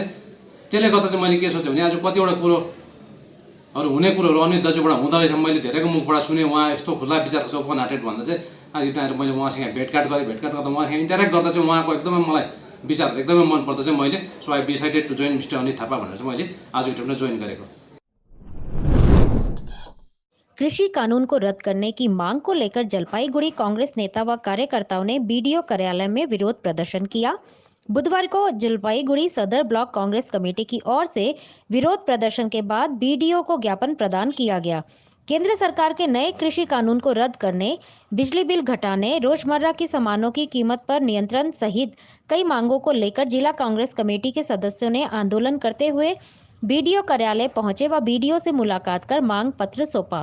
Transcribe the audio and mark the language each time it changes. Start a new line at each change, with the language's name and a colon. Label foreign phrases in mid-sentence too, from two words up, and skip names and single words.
Nepali: त्यसले गर्दा चाहिँ मैले के सोचेँ भने आज कतिवटा कुरोहरू हुने कुरोहरू अनित दाजुबाट हुँदो रहेछ, मैले धेरैको मुखबाट सुनेँ। उहाँ यस्तो खुल्ला विचारको छ,
English: open hearted
Nepali: भन्दा चाहिँ आज आएर मैले उहाँसँग भेटघाट गरेँ। भेटघाट गर्दा उहाँसँग इन्टरेक्ट गर्दा चाहिँ उहाँको एकदमै मलाई विचार एकदमै मन पर्दा चाहिँ मैले
English: so I decided to join Mister Anit Thapa
Nepali: भनेर चाहिँ मैले आजको डेटमा जोइन गरेको।
Hindi: कृषि कानून को रद्द करने की मांग को लेकर जलपाईगुड़ी कांग्रेस नेता व कार्यकर्ताओं ने बीडीओ कार्यालय में विरोध प्रदर्शन किया। बुधवार को जलपाईगुड़ी सदर ब्लॉक कांग्रेस कमेटी की ओर से विरोध प्रदर्शन के बाद बीडीओ को ज्ञापन प्रदान किया गया। केंद्र सरकार के नए कृषि कानून को रद्द करने, बिजली बिल घटाने, रोजमर्रा की सामानों की कीमत पर नियंत्रण सहित कई मांगों को लेकर जिला कांग्रेस कमेटी के सदस्यों ने आंदोलन करते हुए बीडीओ कार्यालय पहुंचे व बीडीओ से मुलाकात कर मांग पत्र सौंपा।